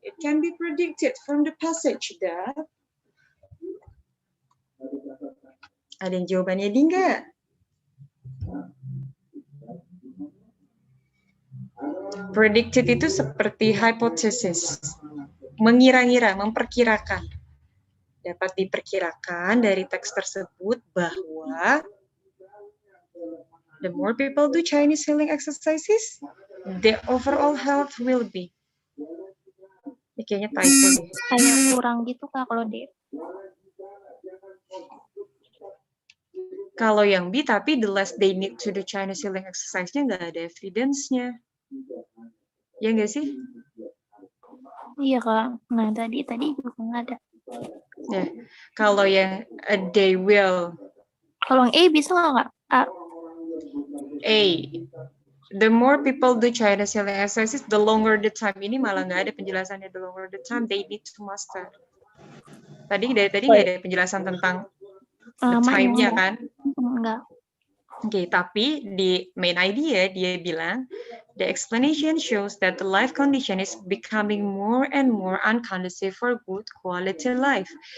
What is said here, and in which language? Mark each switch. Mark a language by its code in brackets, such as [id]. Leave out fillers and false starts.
[en] It can be predicted from the passage that. [id] Ada yang jawabannya D nggak? Predicted itu seperti hypothesis. Mengira-ngira, memperkirakan. Dapat diperkirakan dari teks tersebut bahwa [en] the more people do Chinese healing exercises, the overall health will be. [id] Ini kayaknya typo deh. Kayak kurang gitu Kak kalau D. Kalau yang B, tapi [en] the less they need to do Chinese healing exercise- [id] nya nggak ada evidence-nya. Ya nggak sih? Iya Kak. Nah tadi juga nggak ada. Ya. Kalau yang they will. Kalau yang A bisa nggak Kak? A. [en] The more people do Chinese healing exercises, the longer the time. [id] Ini malah nggak ada penjelasannya. [en] The longer the time they need to master. [id] Dari tadi nggak ada penjelasan tentang time-nya kan? Enggak. Oke, tapi di main idea dia bilang, [en] the explanation shows that the life condition is becoming more and more unconducive for good quality life.